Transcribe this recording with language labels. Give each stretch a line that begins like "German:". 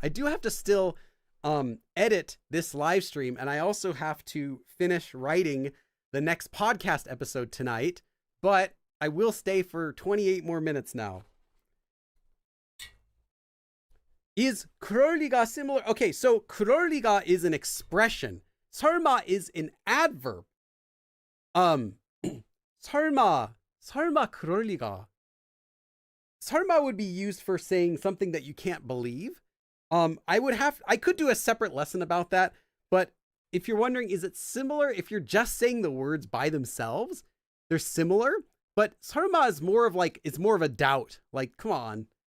English: I do have to still edit this live stream, and I also have to finish writing the next podcast episode tonight, but I will stay for 28 more minutes now. Is
Korean: 그럴 리가
English: similar? Okay, so 그럴 리가 is an expression.
Korean: 설마
English: is an adverb.
Korean: Um, 설마, 설마 그럴 리가.
English: Sarma would be used for saying something that you can't believe. I could do a separate lesson about that, but if you're wondering, is it similar? If you're just saying the words by themselves, they're similar, but Sarma is more of like, it's more of a doubt. Like, come on.